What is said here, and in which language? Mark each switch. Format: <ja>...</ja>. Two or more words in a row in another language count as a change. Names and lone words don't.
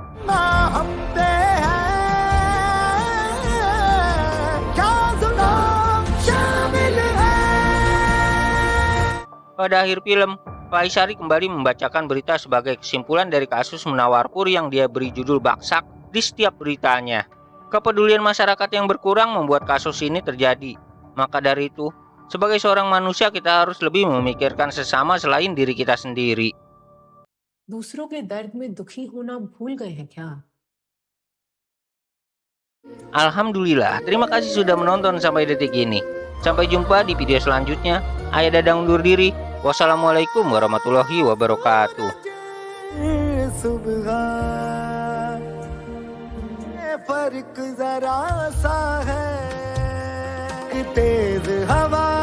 <id>Pada akhir film, Faisali kembali membacakan berita sebagai kesimpulan dari kasus Munawar Pur yang dia beri judul Baksak di setiap beritanya. Kepedulian masyarakat yang berkurang membuat kasus ini terjadi. Maka dari itu, sebagai seorang manusia kita harus lebih memikirkan sesama selain diri kita sendiri.</id> <hi>दूसरों के दर्द में दुखी होना भूल गए हैं क्या?</hi> <id>Alhamdulillah, terima kasih sudah menonton sampai detik ini. Sampai jumpa di video selanjutnya. Ayah Dadang undur diri.</id> <ar>والسلام عليكم ورحمة الله وبركاته.</ar> <hi>फर्क जरा सा है तेज हवा</hi>